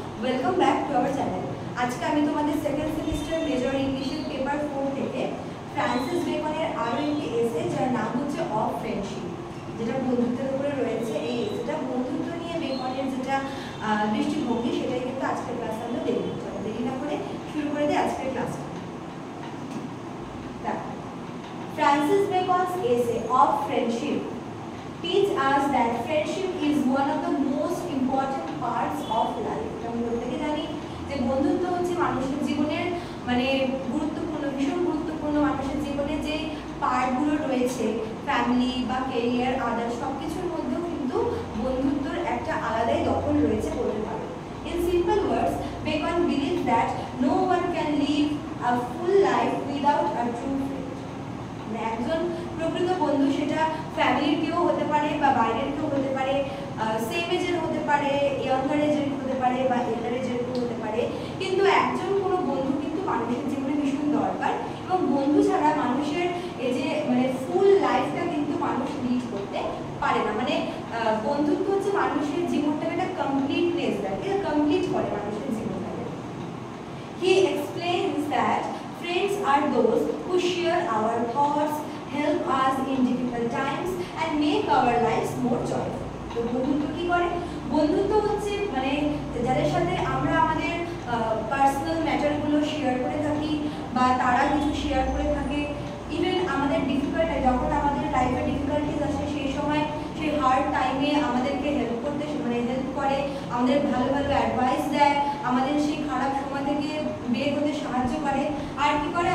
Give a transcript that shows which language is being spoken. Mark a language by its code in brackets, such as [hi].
[bn] Welcome back to our channel. আজকে আমি তোমাদের সেকেন্ড সেমিস্টার মেজর ইংলিশের পেপার 4 থেকে ফ্রান্সিস বেকনের আরও একটি এসে, যার নাম হচ্ছে অফ ফ্রেন্ডশিপ, যেটা বন্ধুত্বের উপরে রয়েছে। এই এসেটা বন্ধুত্ব নিয়ে বেকনের যেটা দৃষ্টিভঙ্গি, সেটাই কিন্তু আজকের ক্লাসে আমরা দেখব। চলো দেরি না করে শুরু করে দিই আজকের ক্লাসটা। [en] Francis Bacon's essay of friendship teach us that friendship is one of the most important parts of life. [bn] আমরা প্রত্যেকে জানি যে বন্ধুত্ব হচ্ছে মানুষের জীবনের গুরুত্বপূর্ণ, ভীষণ গুরুত্বপূর্ণ। মানুষের জীবনে যে পার্টগুলো রয়েছে, ফ্যামিলি বা ক্যারিয়ার, আদার্স সব কিছুর মধ্যেও কিন্তু বন্ধুত্বর একটা আলাদাই দখল রয়েছে বলতে পারো। [en] In simple words, Bacon believes that no one can live a full life without a true friend. [bn] একজন প্রকৃত বন্ধু সেটা ফ্যামিলির কেউ হতে পারে বা বাইরের কেউ হতে পারে, সেম এজের হতে পারে, ইয়াঙ্গার এজের হতে পারে বা এল্ডার এজের কেউ হতে পারে, কিন্তু একজন কোনো বন্ধু কিন্তু মানুষের জীবনে ভীষণ দরকার। এবং বন্ধু ছাড়া মানুষের এই যে ফুল লাইফটা কিন্তু মানুষ লিড করতে পারে না। বন্ধুত্ব হচ্ছে মানুষের জীবনটাকে একটা কমপ্লিটনেস দেয়, এটা কমপ্লিট করে মানুষের জীবনটাকে। [en] He explains that friends are those who share our thoughts, help us in difficult times and make our lives more joyful. [bn] তো বন্ধুত্ব কি করে? বন্ধুত্ব হচ্ছে যাদের সাথে আমরা আমাদের পার্সোনাল ম্যাটারগুলো শেয়ার করে থাকি বা তারা কিছু শেয়ার করে থাকে। ইভেন আমাদের ডিফিকাল্ট, যখন আমাদের লাইফে ডিফিকাল্টিজ আসে, সেই সময় সেই হার্ড টাইমে আমাদেরকে হেল্প করতে হেল্প করে, আমাদের ভালো ভালো অ্যাডভাইস দেয়, আমাদের সেই খারাপ সময় থেকে বের হতে সাহায্য করে। আর কি করে?